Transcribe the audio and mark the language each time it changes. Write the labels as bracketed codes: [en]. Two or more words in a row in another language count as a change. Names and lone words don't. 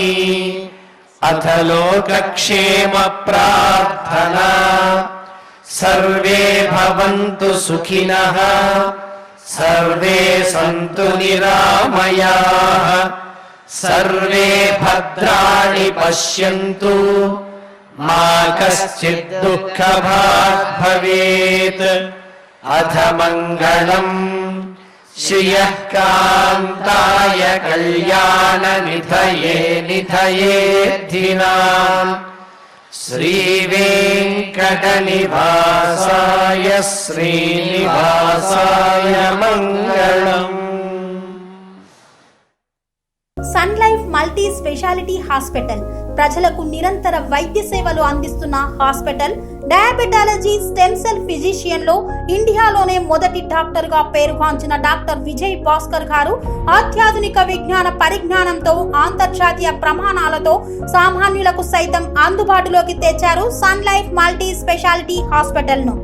[sa] అథ లోకక్షేమ ప్రార్థనా సర్వే భవంతు సుఖినః సర్వే సంతు నిరామయాః సర్వే భద్రాణి పశ్యంతు మా కశ్చిద్ దుఃఖభాగ్ భవేత్. अथ मङ्गलम् श्रियः कान्ताय कल्याणनिधये निधयेद्धिनाम् श्रीवेङ्कटनिवासाय श्रीनिवासाय मङ्गलम्। [te] సన్ లైఫ్ మల్టీ స్పెషాలిటీ హాస్పిటల్ ప్రజలకు నిరంతర వైద్య సేవలు అందిస్తున్న హాస్పిటల్. డయాబెటాలజీ, [en] stem cell physician [te] లో ఇండియాలోనే మొదటి డాక్టర్ గా పేరుగాంచిన డాక్టర్ విజయ్ భాస్కర్ గారు అత్యాధునిక విజ్ఞాన పరిజ్ఞానంతో అంతర్జాతీయ ప్రమాణాలతో సామాన్యులకు సైతం అందుబాటులోకి తెచ్చారు సన్ లైఫ్ మల్టీ స్పెషాలిటీ హాస్పిటల్ ను.